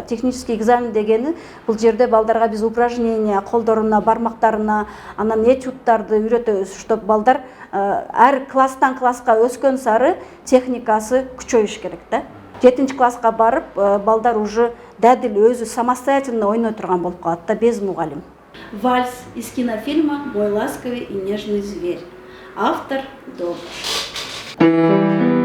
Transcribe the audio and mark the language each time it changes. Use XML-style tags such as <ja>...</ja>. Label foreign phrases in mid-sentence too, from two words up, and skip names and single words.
<ru>Технический экзамен</ru> <ky>дегени бул жерде балдарга биз упражнение, колдоруна, бармактарына, анан этюдтарды үйрөтөбүз, чтоб балдар әр класстан класска өскөн сары техникасы күчөйүш керек да. 7 класска барып, балдар уже дадил өзү самостоятельно ойной турган болуп калат да, без мугалим.</ky> <ru>Вальс из кинофильма «Мой ласковый и нежный зверь». Автор Доб.</ru>